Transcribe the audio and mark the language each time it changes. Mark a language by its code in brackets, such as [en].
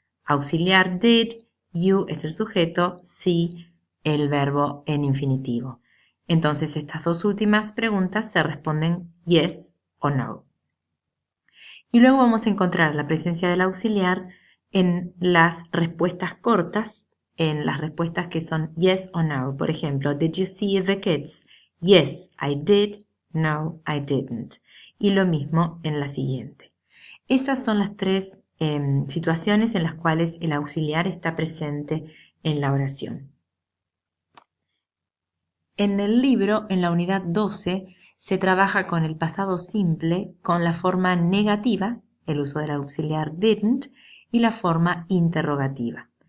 [es] Auxiliar did, you es el sujeto, see el verbo en infinitivo. Entonces estas dos últimas preguntas se responden yes o no. Y luego vamos a encontrar la presencia del auxiliar en las respuestas cortas, en las respuestas que son yes o no. Por ejemplo, [en] did you see the kids? Yes, I did. No, I didn't. [es] Y lo mismo en la siguiente. Esas son las tres situaciones en las cuales el auxiliar está presente en la oración. En el libro, en la unidad 12, se trabaja con el pasado simple, con la forma negativa, el uso del auxiliar didn't, y la forma interrogativa.